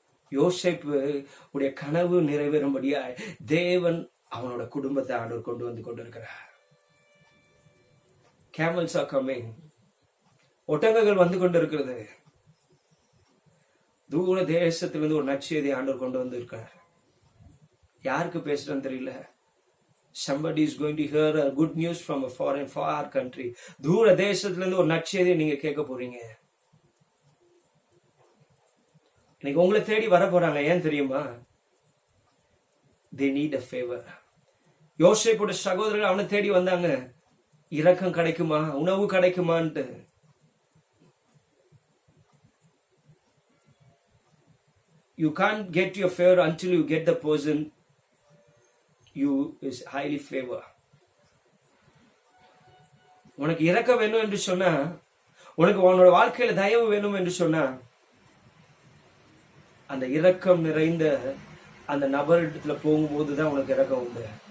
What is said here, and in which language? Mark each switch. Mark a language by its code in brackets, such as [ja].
[ta] யோசேப்பு உடைய கனவு நிறைவேறும்படியா தேவன் அவனோட குடும்பத்தை ஆண்டவர் கொண்டு வந்து கொண்டிருக்கிறார். [en] Camels are coming. [ta] ஒட்டகங்கள் வந்து கொண்டிருக்கிறது. தூர தேசத்திலிருந்து ஒரு நற்செய்தி ஆண்டவர் கொண்டு வந்து இருக்கிறார். யாருக்கு பேசுறேன்னு தெரியல. [en] Somebody is going to hear a good news from a far country. [ta] தூர தேசத்திலிருந்து ஒரு நற்செய்தியை நீங்க கேட்க போறீங்க. இன்னைக்கு உங்களை தேடி வர போறாங்க. ஏன் தெரியுமா? [en] They need a favor. [ta] யோசேப்போட சகோதரர்கள் அவனை தேடி வந்தாங்க, இரக்கம் கிடைக்குமா, உணவு கிடைக்குமான்ட்டு. [en] You can't get your favor until you get the person you is highly favor. [ta] உனக்கு இரக்கம் வேணும் என்று சொன்னா, உனக்கு உன்னோட வாழ்க்கையில தயவு வேணும் என்று சொன்னா, அந்த இரக்கம் நிறைந்த அந்த நபர் இடத்துல போகும்போதுதான் உனக்கு இரக்கம் உண்டு.